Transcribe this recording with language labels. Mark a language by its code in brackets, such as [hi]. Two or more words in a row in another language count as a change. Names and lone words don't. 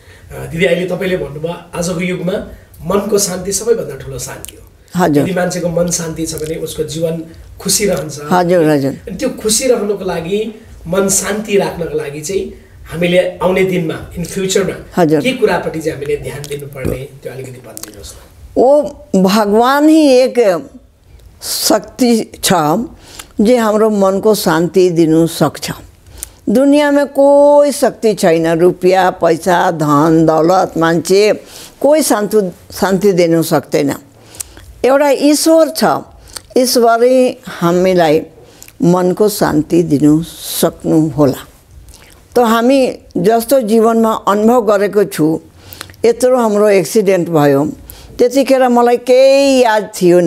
[ne] दिदी अहिले तपाईँले भन्नुभयो आजको युगमा मनको शान्ति सबैभन्दा ठुलो शान्ति हो। हजुर। यदि मान्छेको मन शान्ति छ भने उसको जीवन खुसी रहन्छ। हजुर हजुर। अनि त्यो खुसी रहनुको लागि, मन शान्ति राख्नको लागि चाहिँ हामीले आउने दिनमा [en] in future [ne] के कुरापट्टि चाहिँ हामीले ध्यान दिनुपर्ने त्यो अलिकति भनिदिनुहोस् न। [hi] वो भगवान ही एक शक्ति [ne] छ जे हाम्रो मनको शान्ति दिनु सक्छ। [hi] दुनिया में कोई शक्ति [ne] छैन, रुपया पैसा धन दौलत मान्छे कोई शान्ति दिनु सक्दैन। एउटा ईश्वर छ, ईश्वरै हामीलाई मनको शान्ति दिनु सक्नु होला। तो हामी जस्तो जीवनमा अनुभव गरेको छु, यत्रो हाम्रो एक्सिडेन्ट भयो, त्यतिखेर मलाई केही याद थिएन।